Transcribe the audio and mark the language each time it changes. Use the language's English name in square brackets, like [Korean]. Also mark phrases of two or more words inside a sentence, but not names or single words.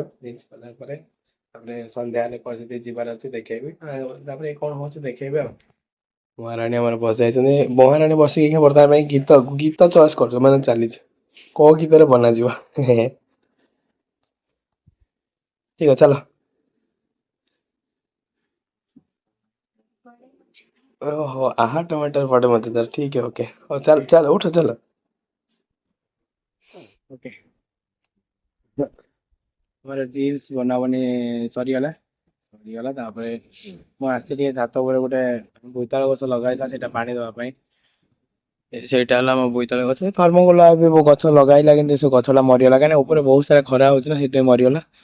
[Odia] ରିଲ୍ସ କଲା ପରେ ତାପରେ ସନ୍ଧ୍ୟା ହେଲେ କୁଆଡେ ଯଦି ଯିବାର ଅଛି ଦେଖେଇବି, ତାପରେ କଣ ହଉଛି ଦେଖେଇବି ଆଉ। ମହାରାଣୀ ଆମର ବସାଇଛନ୍ତି। ମହାରାଣୀ ବସିକି ବର୍ତ୍ତମାନ ପାଇଁ ଗୀତ ଗୀତ ଚଏସ୍ କରୁଛ ମାନେ ଚାଲିଛି କୋଉ ଗୀତରେ ବନାଯିବ। ଠିକ ଅଛି, ଚାଲ। [Hindi] ओहो, आहा टमाटर बड़े मजेदार। ठीक है, ओके, और चल चल उठो, चलो। ओके, [Odia] ମୋର ରିଲ୍ସ ବନାବନି ସରିଗଲା। ତାପରେ ମୁଁ ଆସି ଟିକେ ଛାତ ଉପରେ ଗୋଟେ ବୋଇତାଳୁ ଗଛ ଲଗା ହେଇଥିଲା, ସେଇଟା ପାଣି ଦେବା ପାଇଁ। ସେଇଟା ହେଲା ମୋ ବୋଇତାଳୁ ଗଛ। ଥର୍ମୋକୋଲ ବି ଗଛ ଲଗାଇଲା, କିନ୍ତୁ ସେ ଗଛଟା ମରିଗଲା। କାହିଁକିନା ଉପରେ ବହୁତ ସାରା ଖରା ହଉଛି ନା, ସେଥିପାଇଁ ମରିଗଲା।